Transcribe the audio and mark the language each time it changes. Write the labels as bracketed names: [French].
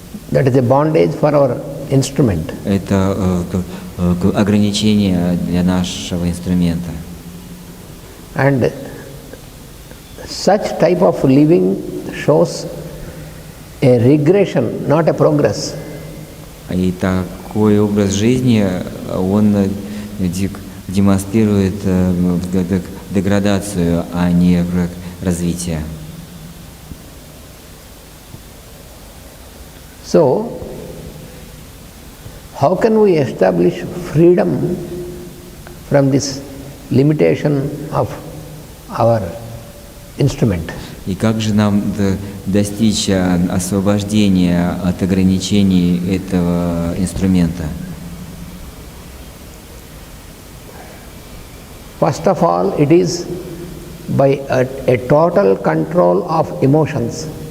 [English] That is a bondage for our instrument. [Russian] Это ограничение для нашего инструмента. [English] And such type of living shows a regression, not a progress. [Russian] И такой образ жизни, он демонстрирует деградацию, а не развитие. [English] So, how can we establish freedom from this limitation of our instrument? [Russian] И как же нам достичь освобождения от ограничений этого инструмента? [English] First of all, it is by a total control of emotions.